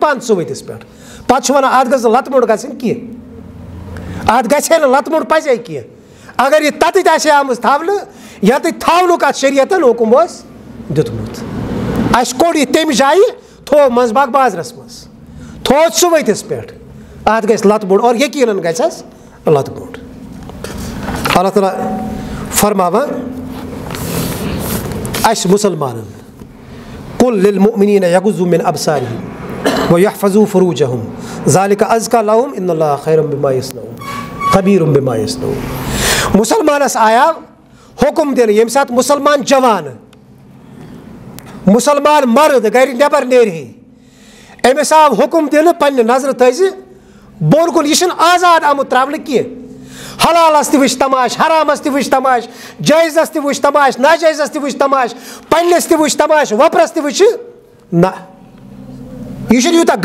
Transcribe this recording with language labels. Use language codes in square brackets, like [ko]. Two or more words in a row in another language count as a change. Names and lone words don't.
[ks] پانہٕ ژُوٕتِس پٮ۪ٹھ پتہٕ چھِ ونان اتھ گٔژھ نہٕ لتہٕ موٚنٛڈ گژھٕنۍ کینٛہہ اتھ گژھِ ہے نہٕ لتہٕ موٚنٛڈ پزے کینٛہہ اگر یہِ تتٮ۪تھ آسہِ ہے آمٕژ تھاونہٕ ییٚتٮ۪تھ تھاونُک اتھ شریعتن حُکم اوس دیُتمُت اَسہِ کوٚڑ یہِ تمہِ جایہِ تھوٚو منٛزٕ باغ بازرس منٛز تھوٚو ژُوٕتِس پٮ۪ٹھ اتھ گژھِ لتہٕ موٚنٛڈ اور یقیٖنن گژھٮ۪س لتہٕ موٚنٛڈ اللہ تعالیٰ فرماوان اَسہِ مُسلمانن [ar] قل للمؤمنین یغضوا من ابصارہم ویحفظوا فروجہم ذلک ازکیٰ لہم ان اللہ خیر بما یصنعون خبیر بما یصنعون [ks] مسلمانس آیا حکم دِنہٕ ییٚمہِ ساتہٕ مسلمان جوان مسلمان مرد گرِ نٮ۪بر نیرِ ہے أمِس آو حکم دِنہٕ پننہِ نظرِ تھٲیزِ بۄن کُن یہِ چھُنہٕ آزاد آمُت ترٛاونہٕ کینٛہہ حلالس تہِ وٕچھ تماش حرامس تہِ وٕچھ تماش جٲیزس تہِ وٕچھ تماش ناجٲیزس تہِ وٕچھ تماش پننس تہِ وٕچھ تماش وۄپرس تہِ وٕچھِ نہ یہِ چھُنہٕ یوٗتاہ